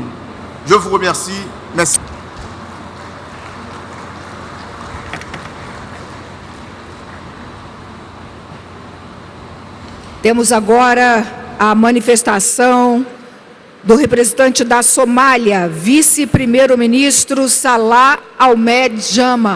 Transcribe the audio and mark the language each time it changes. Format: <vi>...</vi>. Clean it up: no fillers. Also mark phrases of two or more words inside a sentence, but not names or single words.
<fr>Je vous remercie. Merci.</fr> <pt>Temos agora a manifestação do representante da Somália, vice-primeiro-ministro Salah Ahmed Jama.</pt>